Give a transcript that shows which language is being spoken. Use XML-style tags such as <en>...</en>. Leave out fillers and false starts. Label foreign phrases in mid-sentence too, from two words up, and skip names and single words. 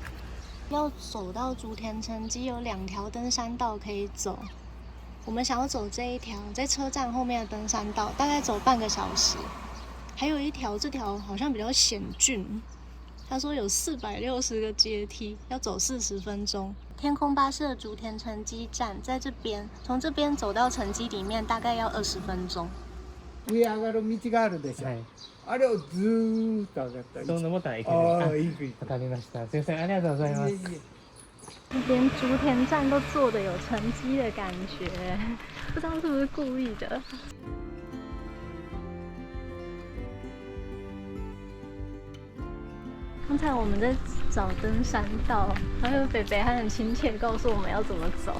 <zh>要走到竹田城基有2条登山道可以走，我们想要走这一条，在车站后面的登山道，大概走半个小时。还有一条，这条好像比较险峻，他说有460个阶梯，要走40分钟。天空巴士的竹田城基站在这边，从这边走到城基里面大概要20分钟。</zh> <ja>上上がる道があるでしょ。あれをずーっと上がったり。そのボタンいける。いくいく。わかりました。先生ありがとうございます。</ja> <zh>连竹田站都做的有城基的感觉，不知道是不是故意的。刚才我们在找登山道，然后北北还很亲切告诉我们要怎么走。</zh>